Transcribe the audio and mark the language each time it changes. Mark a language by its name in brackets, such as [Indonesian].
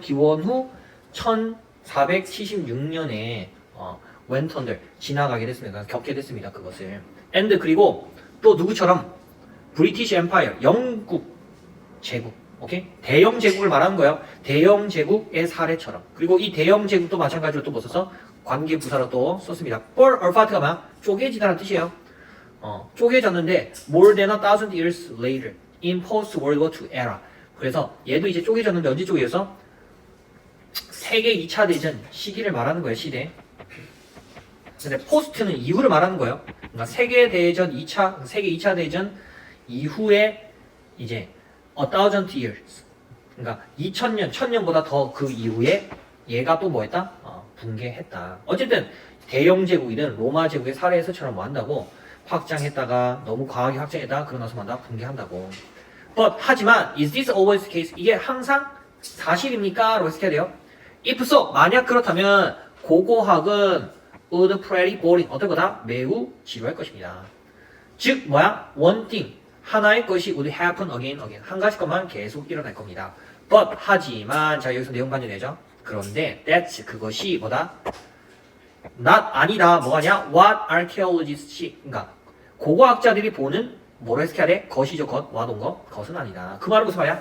[Korean] 기원후 1476년에 [English] went under [Korean] 지나가게 됐습니다. 겪게 됐습니다. 그것을. and 그리고 또 누구처럼 브리티시 엠파이어, 영국 제국, 오케이? 대영 제국을 말하는 거예요. 대영 제국의 사례처럼. 그리고 이 대영 제국도 마찬가지로 또 뭐 써서 관계 부사로 또 썼습니다. [English] fall apart [Korean] 가 뭐야? 쪼개지다라는 뜻이에요. 쪼개졌는데 [English] more than 1,000 years later in post World War II era. [Korean] 그래서 얘도 이제 쪼개졌는데 언제 쪼개져서 세계 2차 대전 시기를 말하는 거예요, 시대. 근데 포스트는 이후를 말하는 거예요. 그러니까 세계 2차 대전 이후에 이제 1,000 years. 그러니까 2000년, 1000년보다 더 그 이후에 얘가 또 뭐 했다? 붕괴했다. 어쨌든 대영 제국이든 로마 제국의 사례에서처럼 뭐 한다고 확장했다가 너무 과하게 확장했다가 그러고 나서 만다 붕괴한다고. [English] But [Korean] 하지만 [English] is this always the case? [Korean] 이게 항상 사실입니까? 라고 해석해야 돼요. [English] If so, [Korean] 만약 그렇다면 고고학은 [English] would pretty boring. [Korean] 어떨 거다? 매우 지루할 것입니다. 즉 뭐야? One thing. 하나의 것이 [English] would happen again. [Korean] 한 가지 것만 계속 일어날 겁니다. But 하지만 자 여기서 내용 반전되죠. 그런데 that's 그것이 뭐다? not 아니다. 뭐가냐? [English] What archaeologists [Korean] 그러니까 고고학자들이 보는 뭐로 해석해야 돼? 것이죠. 것. 와동 것. 것은 아니다. 그 말은 무슨 말이야?